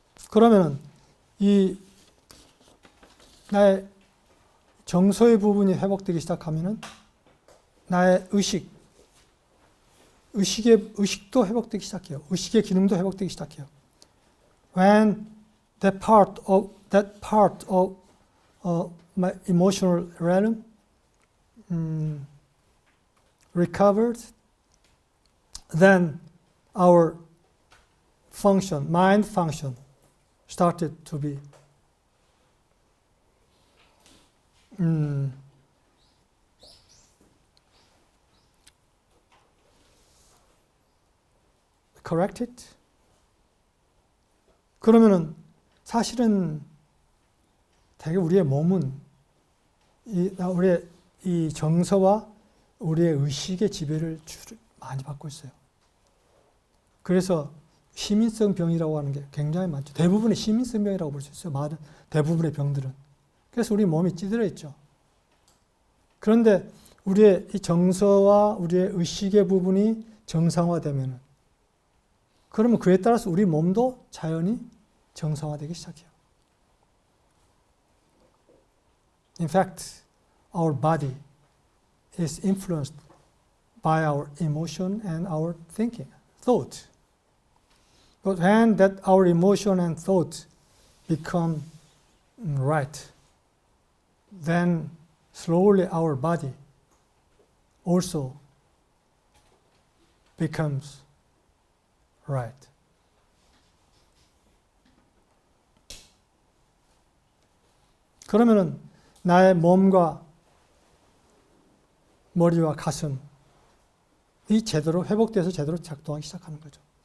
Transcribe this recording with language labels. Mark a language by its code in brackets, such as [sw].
[ko] 그러면은 이 나의 정서의 부분이 회복되기 시작하면은 나의 의식도 회복되기 시작해요. 의식의 기능도 회복되기 시작해요. [en] When that part of my emotional realm recovered, then our mind function started to be corrected. [ko] 그러면은 사실은 되게 우리의 몸은 우리의 이 정서와 우리의 의식의 지배를 많이 받고 있어요. 그래서 시민성 병이라고 하는 게 굉장히 많죠. 대부분의 시민성 병이라고 볼 수 있어요. 대부분의 병들은. 그래서 우리 몸이 찌들어 있죠. 그런데 우리의 이 정서와 우리의 의식의 부분이 정상화되면은 그러면 그에 따라서 우리 몸도 자연히 정상화되기 시작해요. [en] In fact, our body is influenced by our emotion and our thought. But when that our emotion and thought become right, then slowly our body also becomes right. [ko] 그러면은 나의 몸과 머리와 가슴이 제대로 회복돼서 제대로 작동하기 시작하는 거죠.